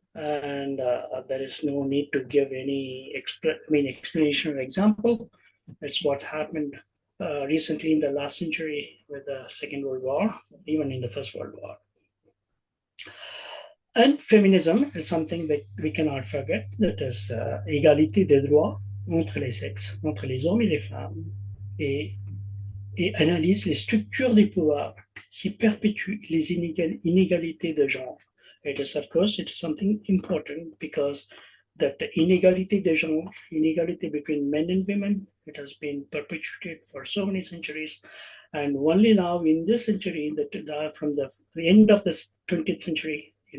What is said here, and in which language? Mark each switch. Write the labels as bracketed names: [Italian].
[English] And there is no need to give any explanation or example. That's what happened recently in the last century with the Second World War, even in the First World War. And feminism is something that we cannot forget. That is [French] égalité des droits entre les sexes, entre les hommes et les femmes, et analyse les structures des pouvoirs qui perpétuent les inégalités de genre. [English] It is, of course, it is something important, because that [French] inégalité de genre, inégalité [English] between men and women, it has been perpetuated for so many centuries. And only now in this century, from the end of the 20th century,